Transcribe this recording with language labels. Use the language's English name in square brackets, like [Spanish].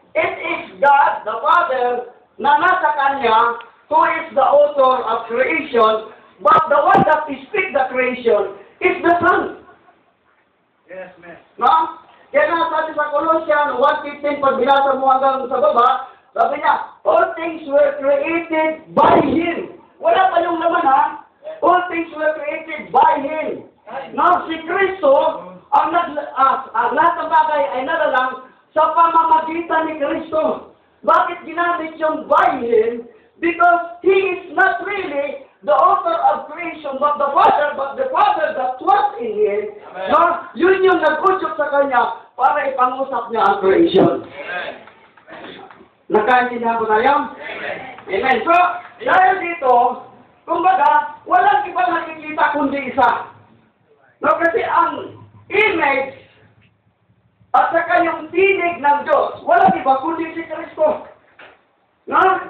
[English] It is God, the Father, [Filipino] na nasa Kanya, [English] who is the author of creation, but the one that speaks the creation is the Son. Yes, ma'am. [Filipino] No? Kaya nga sabi sa Colossians 1:15, pag binasa mo hanggang sa baba, sabi niya, [English] all things were created by Him. [Filipino] Wala pa yung laman ha? [English] All things were created by Him. [Filipino] No, si Kristo, ang lahat ng bagay ay nalalang sa pamamagitan ni Kristo. Bakit ginamit yung by Him? [English] Because He is not really the author of creation, but the Father that was in Him. No? [Filipino] Yun yung nag-udyok sa Kanya para ipangusap niya ang creation. Nakaintindihan po tayo? Amen. So, dahil dito, kumbaga, walang ibang nakikita kundi isa. No, kasi ang image at saka yung tinig ng Diyos, walang iba kundi si Kristo. No?